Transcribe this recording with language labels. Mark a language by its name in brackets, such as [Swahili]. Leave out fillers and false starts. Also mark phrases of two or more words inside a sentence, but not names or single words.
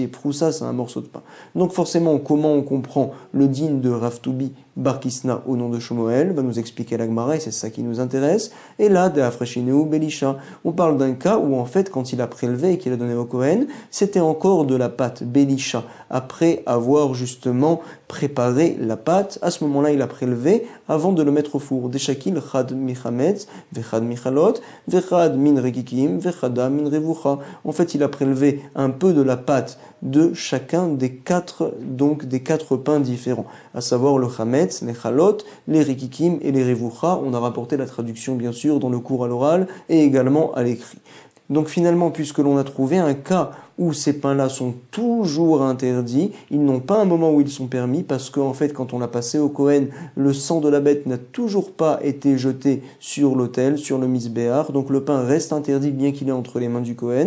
[French] Proussa, c'est un morceau de pain. Donc forcément, comment on comprend le din de Rav Tubi Bar Kisna au nom de Shmuel, va nous expliquer la Gemara, et c'est ça qui nous intéresse. Et là, de [Aramaic] אפרשינהו בלישה, [French] on parle d'un cas où en fait, quand il a prélevé et qu'il a donné au Kohen, c'était encore de la pâte Belisha, après avoir justement préparé la pâte. À ce moment-là, il a prélevé avant de le mettre au four. [Aramaic] דשקיל חד מחמץ וחד מחלות וחד מן רקיקין וחדא מן רבוכה. [French] En fait, il a prélevé un peu de la pâte de chacun des 4 pains différents, à savoir le chametz, les chalot, les rekikim et les revucha. On a rapporté la traduction bien sûr dans le cours à l'oral et également à l'écrit. Donc finalement, puisque l'on a trouvé un cas où ces pains-là sont toujours interdits, ils n'ont pas un moment où ils sont permis, parce qu'en fait, quand on l'a passé au Kohen, le sang de la bête n'a toujours pas été jeté sur l'autel, sur le misbéar, donc le pain reste interdit bien qu'il est entre les mains du Kohen.